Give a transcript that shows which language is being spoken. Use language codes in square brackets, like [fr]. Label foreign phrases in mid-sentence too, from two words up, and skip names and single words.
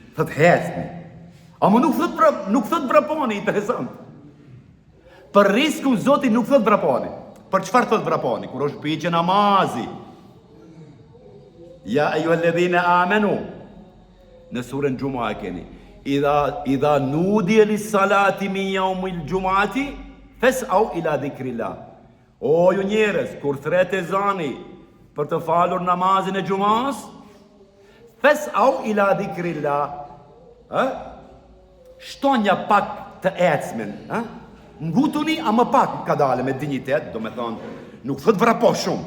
[sq] Thot hecni. Ama nuk thot vraponi, interesant. Për riskun Zoti nuk thot vraponi. Për çfarë thot vraponi? Kur është pyetje namazi. [ar] يا أيها الذين آمنوا. [sq] Në surën Gjuma e keni. [ar] إذا نودي للصلاة من يوم الجمعة فاسعوا إلى ذكر الله. [sq] O ju njerëz, kur thret ezani për të falur namazin e Gjumas, [ar] فاسعوا إلى ذكر الله. [sq] Shtonja pak të ecmen, ngutuni a më pak ka dale me dignitet, do me thonë, nuk thot vrapo shumë.